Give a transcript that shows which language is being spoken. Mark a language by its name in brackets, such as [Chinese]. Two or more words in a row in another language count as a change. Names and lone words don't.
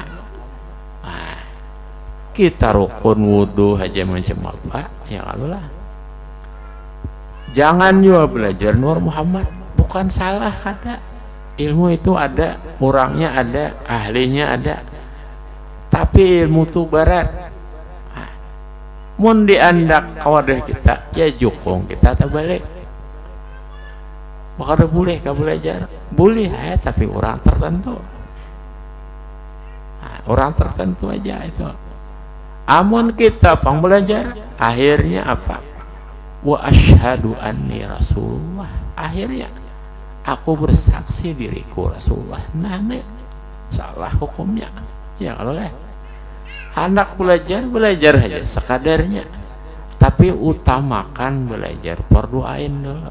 [Indonesian] Nah, kita rukun wudhu aja macam apa, [Arabic] ya Allah. [Indonesian] Jangan juga belajar Nur Muhammad, bukan salah kata. Ilmu itu ada, orangnya ada, ahlinya ada. Tapi ilmu itu barat. [Banjar] Mun diandak kawadah kita, ya jukung kita terbalik. [Indonesian] Maka boleh kah belajar? Boleh ya, tapi orang tertentu. Nah, orang tertentu aja itu. [Banjar] Amun kita pang belajar, akhirnya apa? [Arabic] وأشهد أني رسول الله. [Indonesian] Akhirnya aku bersaksi diriku Rasulullah. Nah, ini salah hukumnya. Ya kalau lah. Anak belajar aja sekadarnya. Tapi utamakan belajar fardu ain dulu.